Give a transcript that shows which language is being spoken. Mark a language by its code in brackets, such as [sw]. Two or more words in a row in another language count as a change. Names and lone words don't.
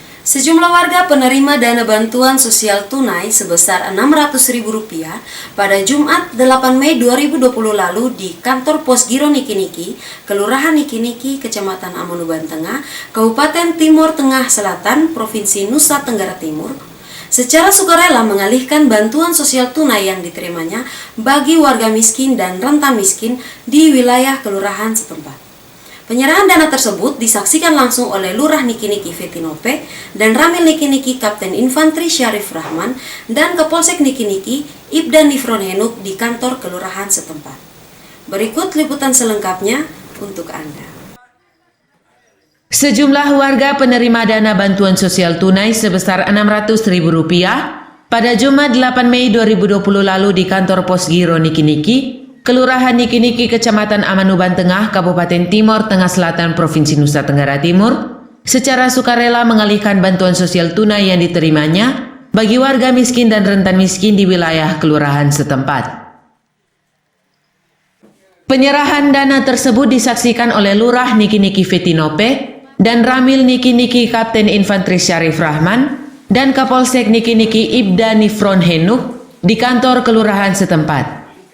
[id] Sejumlah warga penerima dana bantuan sosial tunai sebesar Rp600.000 pada Jumat 8 Mei 2020 lalu di kantor Pos Giro Niki-Niki, Kelurahan Niki-Niki, Kecamatan Amanuban Tengah, Kabupaten Timur Tengah Selatan, Provinsi Nusa Tenggara Timur, secara sukarela mengalihkan bantuan sosial tunai yang diterimanya bagi warga miskin dan rentan miskin di wilayah kelurahan setempat. Penyerahan dana tersebut disaksikan langsung oleh Lurah Niki-Niki Fetinope dan Ramil Niki-Niki Kapten Infantri Syarif Rahman dan Kapolsek Niki-Niki Ibda Nifron Henuk di kantor kelurahan setempat. Berikut liputan selengkapnya untuk Anda. Sejumlah warga penerima dana bantuan sosial tunai sebesar Rp600.000 pada Jumat 8 Mei 2020 lalu di kantor Pos Giro Niki-Niki, Kelurahan Niki-Niki, Kecamatan Amanuban Tengah, Kabupaten Timur Tengah Selatan, Provinsi Nusa Tenggara Timur, secara sukarela mengalihkan bantuan sosial tunai yang diterimanya bagi warga miskin dan rentan miskin di wilayah kelurahan setempat. Penyerahan dana tersebut disaksikan oleh Lurah Niki-Niki Fetinope dan Ramil Niki-Niki Kapten Infantri Syarif Rahman dan Kapolsek Niki-Niki Ibda Nifron Henuk di kantor kelurahan setempat.